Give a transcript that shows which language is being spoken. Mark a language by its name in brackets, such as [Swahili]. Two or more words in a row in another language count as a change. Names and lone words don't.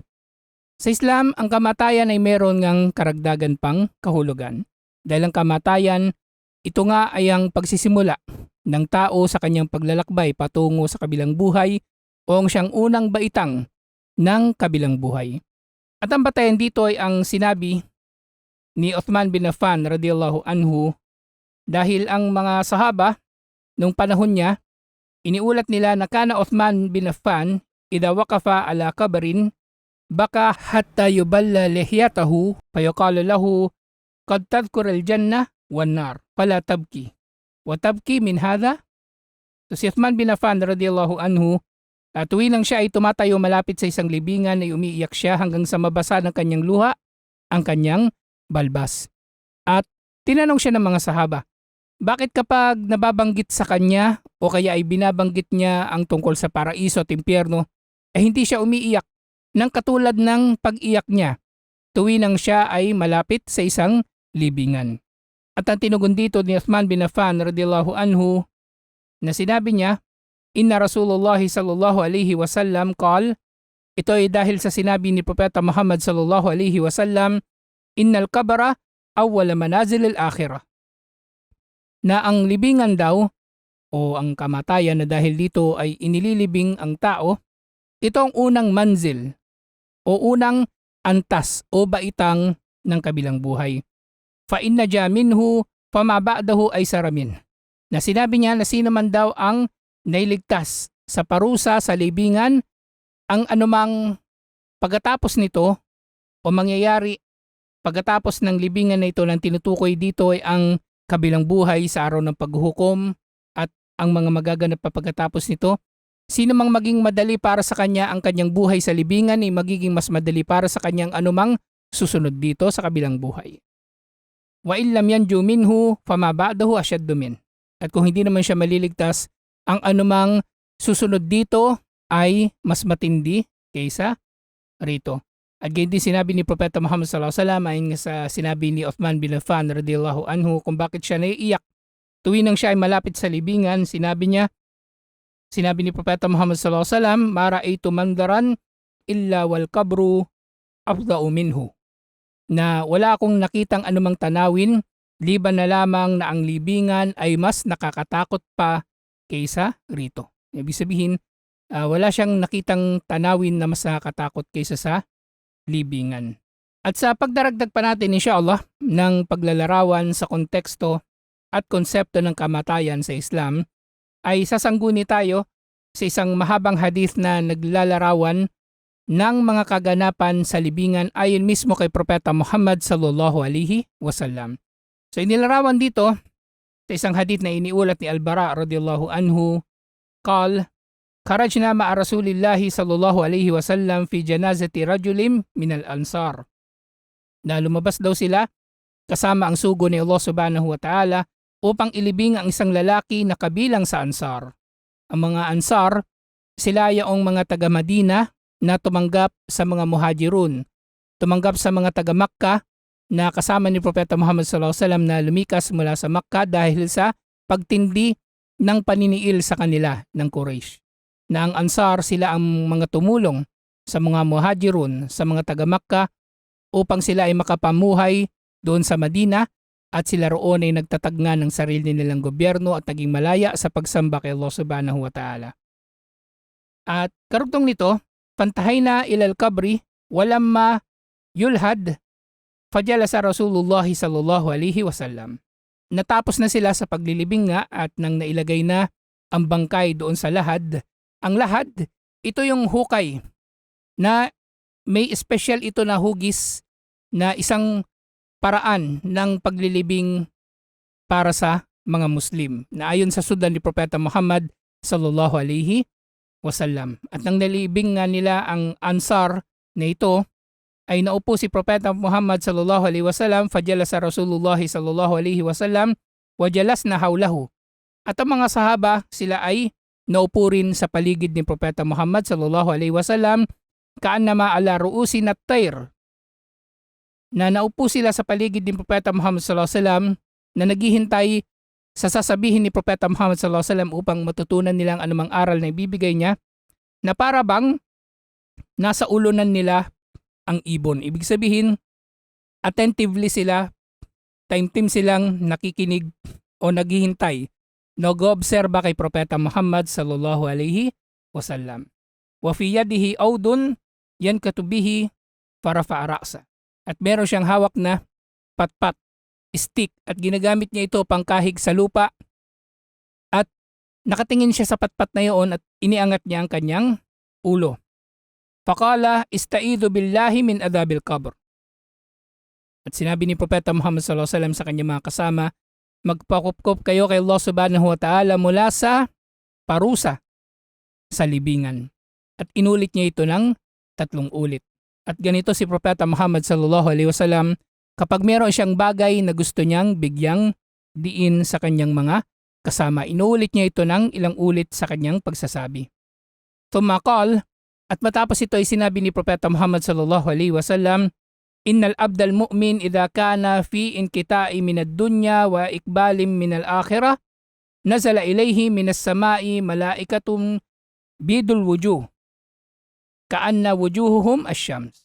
[Filipino] Sa Islam, ang kamatayan ay meron ngang karagdagan pang kahulugan. Dahil ang kamatayan, ito nga ay ang pagsisimula ng tao sa kanyang paglalakbay patungo sa kabilang buhay o ang siyang unang baitang ng kabilang buhay. At ang batayan dito ay ang sinabi ni Uthman bin Affan [Arabic] رضي الله عنه [Filipino] dahil ang mga sahaba nung panahon niya, iniulat nila na [Arabic] كان عثمان بن عفان إذا وقف على قبر بكى حتى يبل لحيته فقيل له قد تذكر الجنة والنار فلا تبكي وتبكي من هذا. [Filipino] So si Uthman bin Affan [Arabic] رضي الله عنه [Filipino] tuwing lang siya ay tumatayo malapit sa isang libingan ay umiiyak siya hanggang sa mabasa ng kanyang luha ang kanyang balbas. At tinanong siya ng mga sahaba, bakit kapag nababanggit sa kanya o kaya ay binabanggit niya ang tungkol sa paraiso at impyerno, hindi siya umiiyak ng katulad ng pag-iyak niya tuwing lang siya ay malapit sa isang libingan. At ang tinugon dito ni Uthman bin Affan [Arabic] رضي الله عنه [Filipino] na sinabi niya, [Arabic] إن رسول الله صلى الله عليه وسلم قال, [Filipino] ito ay dahil sa sinabi ni Propeta Muhammad [Arabic] صلى الله عليه وسلم, إن القبر أول منازل الآخرة. [Filipino] Na ang libingan daw o ang kamatayan na dahil dito ay inililibing ang tao, ito ang unang manzil o unang antas o baitang ng kabilang buhay. [Arabic] فإن نجا منه فما بعده أيسر منه. [Filipino] Na sinabi niya na sino man daw ang nailigtas sa parusa sa libingan, ang anumang pagkatapos nito o mangyayari pagkatapos ng libingan na ito ng tinutukoy dito ay ang kabilang buhay sa araw ng paghuhukom at ang mga magaganap pa pagkatapos nito. Sino mang maging madali para sa kanya ang kanyang buhay sa libingan ay magiging mas madali para sa kanyang anumang susunod dito sa kabilang buhay. [Arabic] وإن لم ينج منه فما بعده أشد من. [Filipino] At kung hindi naman siya maliligtas, ang anumang susunod dito ay mas matindi kaysa rito. At ganyan din sinabi ni Propeta Muhammad [Arabic] صلى الله عليه وسلم [Filipino] ayon sa sinabi ni Uthman bin Affan [Arabic] رضي الله عنه [Filipino] kung bakit siya naiiyak tuwing nang siya ay malapit sa libingan. Sinabi ni Propeta Muhammad [Arabic] صلى الله عليه وسلم ما رأيت منظرا إلا والقبر أفظع منه. [Filipino] Na wala akong nakitang anumang tanawin liban na lamang na ang libingan ay mas nakakatakot pa kaysa rito. Ibig sabihin, wala siyang nakitang tanawin na mas nakakatakot kaysa sa libingan. At sa pagdaragdag pa natin, inshallah, ng paglalarawan sa konteksto at konsepto ng kamatayan sa Islam, ay sasangguni tayo sa isang mahabang hadith na naglalarawan ng mga kaganapan sa libingan ayon mismo kay Propeta Muhammad [Arabic] صلى الله عليه وسلم. [Filipino] So inilarawan dito sa isang hadith na iniulat ni Al-Bara [Arabic] رضي الله عنه قال خرجنا مع رسول الله صلى الله عليه وسلم في جنازة رجل من الأنصار. [Filipino] Na lumabas daw sila kasama ang sugo ni Allah [Arabic] سبحانه وتعالى [Filipino] upang ilibing ang isang lalaki na kabilang sa Ansar. Ang mga Ansar, sila yaong mga taga Madina na tumanggap sa mga Muhajirun, tumanggap sa mga taga Makkah na kasama ni Propeta Muhammad [Arabic] صلى الله عليه وسلم [Filipino] na lumikas mula sa Makkah dahil sa pagtindi ng paniniil sa kanila ng Quraysh. Na ang Ansar, sila ang mga tumulong sa mga Muhajirun, sa mga taga Makkah upang sila ay makapamuhay doon sa Madina at sila roon ay nagtatagna ng sarili nilang gobyerno at naging malaya sa pagsamba kay Allah [Arabic] سبحانه وتعالى. [Filipino] At karugtong nito, [Arabic] فانتهينا إلى القبر ولما يلحد فجلس رسول الله صلى الله عليه وسلم. [Filipino] Natapos na sila sa paglilibing nga at nang nailagay na ang bangkay doon sa lahad. Ang lahad, ito yung hukay na may special ito na hugis na isang paraan ng paglilibing para sa mga Muslim na ayon sa sundan ni Propeta Muhammad [Arabic] صلى الله عليه وسلم. [Filipino] At nang nalibing nga nila ang Ansar na ito, ay naupo si Propeta Muhammad [Arabic] صلى الله عليه وسلم فجلس رسول الله صلى الله عليه وسلم وجلسنا حوله. [Filipino] At ang mga sahaba, sila ay naupo rin sa paligid ni Propeta Muhammad [Arabic] صلى الله عليه وسلم, كأنما على رؤوس الطير. [Filipino] Na naupo sila sa paligid ni Propeta Muhammad [Arabic] صلى الله عليه وسلم [Filipino] na naghihintay sa sasabihin ni Propeta Muhammad [Arabic] صلى الله عليه وسلم [Filipino] upang matutunan nilang anumang aral na ibibigay niya, na para bang nasa ulunan nila ang ibon. Ibig sabihin, attentively sila, time silang nakikinig o naghihintay, nag-oobserba kay Propeta Muhammad [Arabic] صلى الله عليه وسلم. وفي يده عود ينكت به فرفع رأس. [Filipino] At meron siyang hawak na patpat, stick, at ginagamit niya ito pangkahig sa lupa. At nakatingin siya sa patpat na iyon at iniangat niya ang kanyang ulo. [Arabic] فقال استعيذوا بالله من عذاب القبر. [Filipino] At sinabi ni Propeta Muhammad [Arabic] صلى الله عليه وسلم [Filipino] sa kanyang mga kasama, magpakupkop kayo kay Allah [Arabic] سبحانه وتعالى [Filipino] mula sa parusa sa libingan. At inulit niya ito ng 3 ulit. At ganito si Propeta Muhammad [Arabic] صلى الله عليه وسلم, [Filipino] kapag meron siyang bagay na gusto niyang bigyang diin sa kanyang mga kasama, inuulit niya ito ng ilang ulit sa kanyang pagsasabi. Tumakal, at matapos ito ay sinabi ni Propeta Muhammad [Arabic] صلى الله عليه وسلم إن العبد المؤمن إذا كان في انقطاع من الدنيا وإقبال من الآخرة نزل إليه من السماء ملائكة بيض الوجوه كأن وجوههم الشمس.